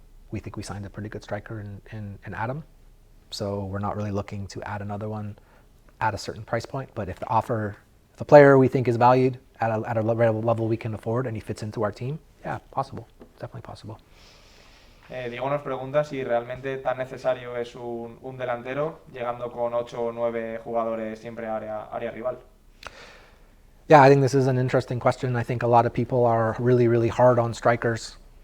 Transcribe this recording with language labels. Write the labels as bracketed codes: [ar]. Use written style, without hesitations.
[en] We think we signed a pretty good striker in Adam. So we're not really looking to add another one at a certain price point. But if the player we think is valued at a level we can afford and he fits into our team, yeah, possible. Definitely possible. [es] Diego nos pregunta si realmente tan necesario es un delantero, llegando con 8 o 9 jugadores siempre a área rival. [en] Yeah, I think this is an interesting question. I think a lot of people are really, really hard on strikers.